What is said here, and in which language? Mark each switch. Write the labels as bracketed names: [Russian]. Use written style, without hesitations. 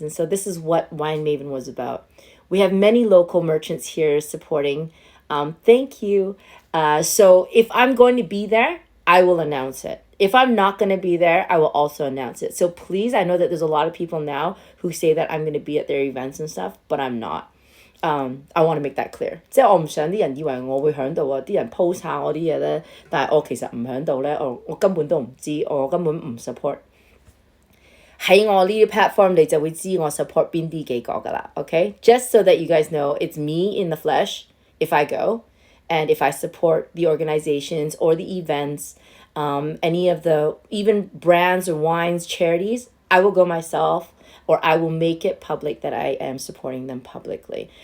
[English] And so this is what Wine Maven was about. We have many local merchants here supporting. Thank you. So if I'm going to be there, I will announce it. If I'm not going to be there, I will also announce it. So please, I know that there's a lot of people now who say that I'm going to be at their events and stuff, but I'm not. I want to make that clear. [Cantonese] 即係我唔想啲人以為我會響度啊，啲人 post 下我啲嘢咧，但係我其實唔響度咧，我根本都唔知，我根本唔 support。喺我呢啲 platform 你就會知我 support 邊啲幾個㗎啦 okay? [English] Just so that you guys know it's me in the flesh if I go, and if I support the organizations or the events, any of the even brands or wines, charities, I will go myself, or I will make it public that I am supporting them publicly.